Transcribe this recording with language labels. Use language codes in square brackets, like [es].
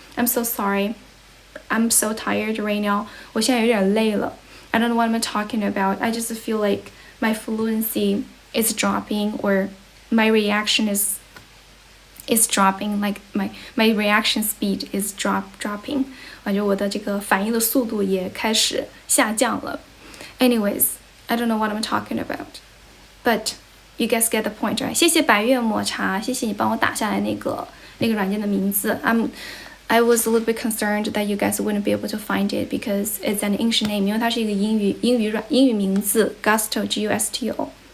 [en] I'm so sorry. I'm so tired right now. [zh] 我现在有点累了。 [en] I don't know what I'm talking about. I just feel like my fluency is dropping, or my reaction is dropping. Like my reaction speed is dropping. [zh] 感觉我的这个反应的速度也开始下降了。 [en] Anyways, I don't know what I'm talking about, but you guys get the point, right? [zh] 谢谢白月抹茶，谢谢你帮我打下来那个软件的名字。 [en] I was a little bit concerned that you guys wouldn't be able to find it because it's an English name， [zh] 因为它是一个英语名字 [en] Gusto Gusto。